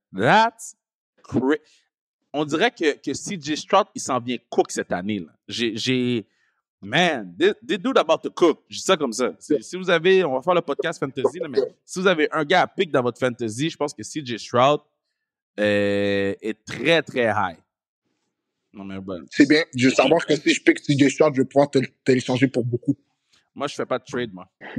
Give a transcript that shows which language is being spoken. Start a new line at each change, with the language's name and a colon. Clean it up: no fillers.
English: That's crisp.
French: On dirait que CJ Stroud, il s'en vient cook cette année. Là.
English: Man, they do about to cook.
French: Je dis ça comme ça. Si vous avez, on va faire le podcast fantasy, là, mais si vous avez un gars à pick dans votre fantasy, je pense que CJ Stroud est très, très high. Non, mais bon. C'est bien. Je veux savoir que si je pick CJ Stroud, je vais pouvoir te l'échanger pour beaucoup. Moi, je fais pas de trade, moi.